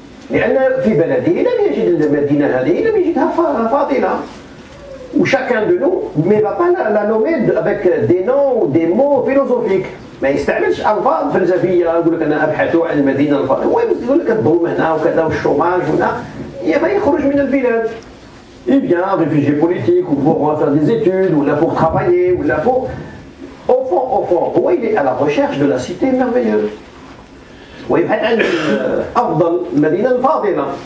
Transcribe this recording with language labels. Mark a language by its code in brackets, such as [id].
[ar] لأن في بلده لم يجد المدينة هذه لم يجدها فاضلة. [fr] Où chacun de nous ne va pas la nommer avec des noms ou des mots philosophiques. [ar] ما يستعملش ألفاظ فلسفية يقول لك أنا أبحث عن المدينة الفاضلة. هو يقول لك الظلم هنا وكذا والشوماج هنا. يخرج من البلاد. [fr] Il vient réfugié politique ou pour faire des études ou là pour travailler ou là pour. Au fond, il est à la recherche de la cité merveilleuse. [ar] ويبحث عن أفضل المدينة الفاضلة.